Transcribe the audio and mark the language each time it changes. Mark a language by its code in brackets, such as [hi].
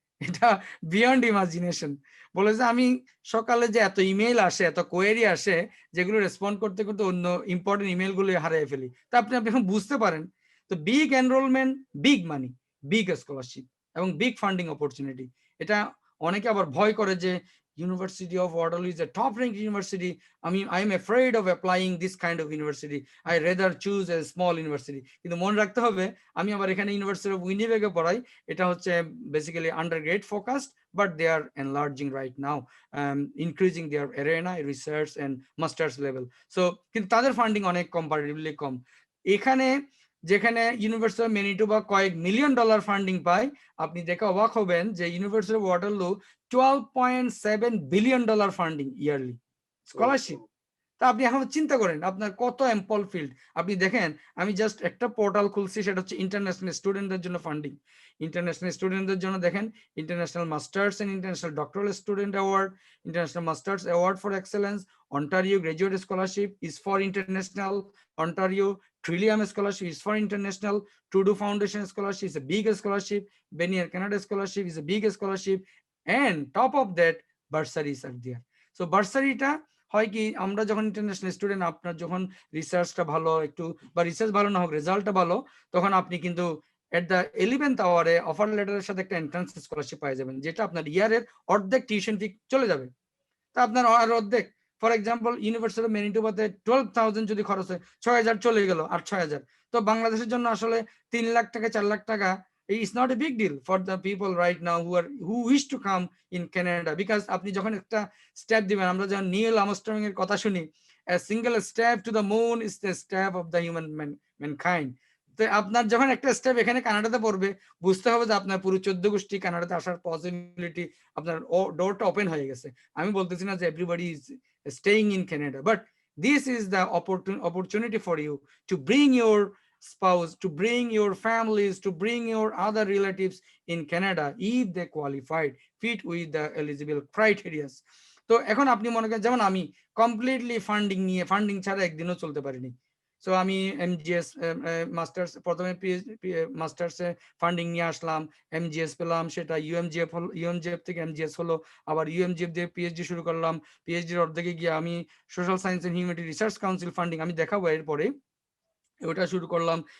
[bn] এটা beyond imagination. বলে যে আমি সকালে যে এত ইমেইল আসে, এত কোয়েরি আসে, যেগুলো রেসপন্ড করতে করতে অন্য ইম্পর্টেন্ট ইমেইল গুলো হারিয়ে ফেলি। তা আপনি এখন বুঝতে পারেন, তো বিগ এনরোলমেন্ট, বিগ মানি, বিগ স্কলারশিপ এবং বিগ ফান্ডিং অপরচুনিটি। এটা অনেকে আবার ভয় করে যে [en] University of Waterloo is a top-ranked university. I mean, I am afraid of applying this kind of university. I rather choose a small university. [bn] কিন্তু মনে রাখতে হবে, আমি আবার এখানে ইউনিভার্সিটি অফ উইনিপেগে পড়াই, এটা হচ্ছে basically undergrad focused, [en] but they are enlarging right now, increasing their arena, research and master's level. [bn] So কিন্তু তাদের ফান্ডিং অনেক কম্পারেটিভলি কম। এখানে যেখানে ইউনিভার্সিটি অফ ম্যানিটোবা কয়েক $1 মিলিয়ন ফান্ডিং পায়, আপনি দেখে অবাক হবেন যে university of Waterloo $12.7 billion funding yearly scholarship. তা আপনি এখন চিন্তা করেন আপনার কত অ্যাম্পল ফিল্ড। আপনি দেখেন, আমি জাস্ট একটা পোর্টাল খুলছি, সেটা হচ্ছে ইন্টারন্যাশনাল স্টুডেন্টদের জন্য ফান্ডিং। ইন্টারন্যাশনাল স্টুডেন্টদের জন্য দেখেন [en] International masters and international doctoral student award, international masters award for excellence, Ontario graduate scholarship is for international, Ontario Trillium scholarship is for international, Trudeau Foundation scholarship is a big scholarship, Benier Canada scholarship is a big scholarship, and top of that bursaries are there. [bn] So বার্সারিটা হয় কি, আমরা যখন international student, আপনার যখন রিসার্চটা ভালো একটু বা research ভালো না হোক, রেজাল্টটা ভালো, তখন আপনি কিন্তু এট দ্য 11th আওয়ারে অফার লেটারের সাথে একটা এন্ট্রান্স স্কলারশিপ পাই যাবেন, যেটা আপনার ইয়ারের অর্ধেক টিউশন ফি চলে যাবে। তা আপনার আর অর্ধেক, ফর এক্সাম্পল ইউনিভার্সিটি অফ ম্যানিটোবাতে 12,000 যদি খরচ হয়, 6,000 চলে গেল, আর 6,000 তো বাংলাদেশের জন্য আসলে 3 লাখ টাকা 4 লাখ টাকা [en] is not a big deal for the people right now who wish to come in Canada, [bn] because আপনি যখন একটা স্টেপ দিবেন, আমরা যখন নীল আর্মস্ট্রং এর কথা শুনি, [en] a single step to the moon is the step of the mankind, [bn] তো আপনার যখন একটা স্টেপ এখানে কানাডাতে পড়বে, বুঝতে হবে যে আপনার পুরো 14 গোষ্ঠী কানাডাতে আসার পসিবিলিটি, আপনার ডোরটা ওপেন হয়ে গেছে। আমি বলতেছি না যে [en] Everybody is staying in Canada, but this is the opportunity for you to bring your spouse, to bring your families, to bring your other relatives in Canada if they qualified, fit with the eligible criteria. [bn] তো এখন আপনি মনে করেন, যেমন আমি completely funding ছাড়া একদিনও চলতে পারিনি। সো আমি এমজিএস মাস্টার্স, প্রথমে মাস্টার্সে ফান্ডিং নিয়ে আসলাম, এমজিএস পেলাম, সেটা ইউএমজিএফ হলো, ইউএমজিএফ থেকে এমজিএস হলো, আবার ইউএমজিএফ দিয়ে পিএইচডি শুরু করলাম, পিএইচডির অর্ধেকে গিয়ে আমি social science and humanity research council funding, আমি দেখাবো এরপরে, ওটা শুরু করলাম।